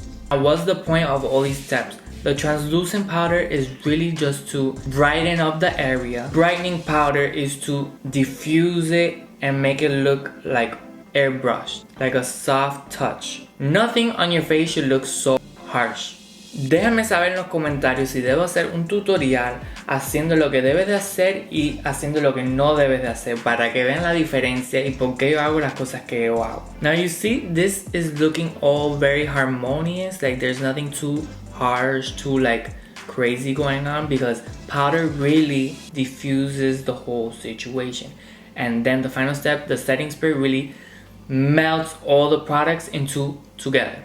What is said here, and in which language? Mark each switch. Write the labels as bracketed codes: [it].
[en] Now, what's the point of all these steps? The translucent powder is really just to brighten up the area. Brightening powder is to diffuse it and make it look like airbrushed, like a soft touch. Nothing on your face should look so harsh. [es] Déjame saber en los comentarios si debo hacer un tutorial haciendo lo que debes de hacer y haciendo lo que no debes de hacer, para que vean la diferencia y por qué yo hago las cosas que yo hago. [en] Now you see, this is looking all very harmonious, like there's nothing too harsh, too like crazy going on, because powder really diffuses the whole situation. And then the final step, the setting spray, really melts all the products into together.